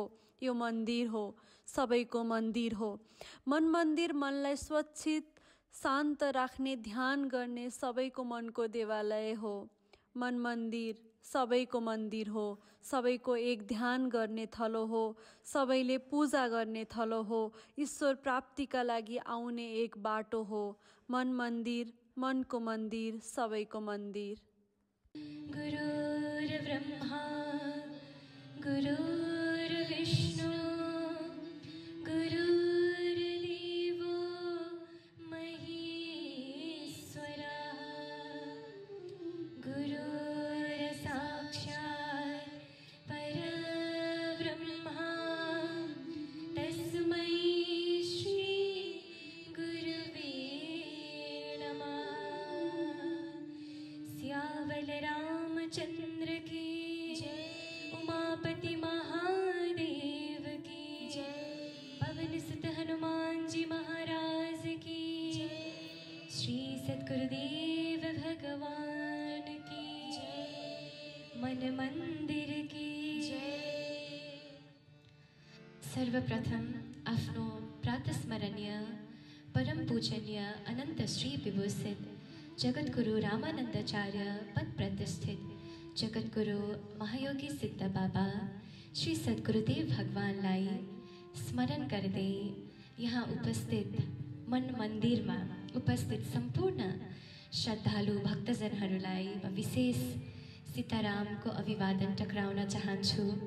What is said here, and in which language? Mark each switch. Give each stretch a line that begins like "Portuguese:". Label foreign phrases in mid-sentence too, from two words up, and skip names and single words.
Nepali: यो मन्दिर हो, सबैको मन्दिर हो। मन मन्दिर मनलाई स्वच्छित, शान्त राख्ने, ध्यान गर्ने सबैको मनको देवालय हो। मन मन्दिर सबैको मन्दिर हो, सबैको एक ध्यान गर्ने थलो हो, सबैले पूजा गर्ने थलो हो, ईश्वर प्राप्तिका लागि आउने एक बाटो हो। मन मन्दिर, मनको मन्दिर, सबैको मन्दिर।
Sanskrit: गुरुर् ब्रह्मा गुरुर्विष्णु गुरुर्देवो महेश्वरः गुरुर्साक्षात् परब्रह्मा तस्मै श्री गुरुवे नमः।
Hindi: सियावल रामचंद्र की जय, उमापति महादेव की जय, पवन सुत हनुमान जी महाराज की जय, श्री सद्गुरुदेव भगवान की जय, मन मंदिर की जय।
Nepali: सर्वप्रथम आफ्नो प्रातस्मरणीय परम पूजनीय अनंत श्री विभूषित जगद्गुरु रामानन्दाचार्य पद प्रतिष्ठित जगद्गुरु महायोगी सिद्ध बाबा श्री सद्गुरुदेव भगवानलाई स्मरण गर्दै यहाँ उपस्थित मन मन्दिरमा उपस्थित सम्पूर्ण श्रद्धालु भक्तजनहरूलाई म विशेष सीतारामको अभिवादन टक्राउन चाहन्छु